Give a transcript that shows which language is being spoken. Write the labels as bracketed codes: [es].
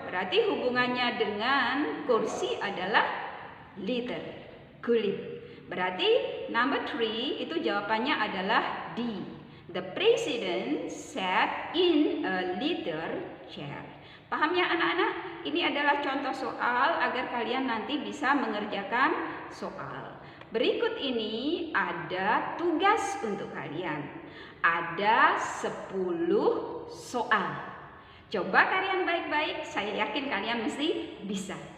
[id] Berarti hubungannya dengan kursi adalah litter, kulit. Berarti number 3 itu jawabannya adalah D. [en] The president sat in a litter chair. [id] Paham ya anak-anak? Ini adalah contoh soal agar kalian nanti bisa mengerjakan soal. Berikut ini ada tugas untuk kalian. Ada 10 soal. Coba kalian baik-baik, saya yakin kalian mesti bisa.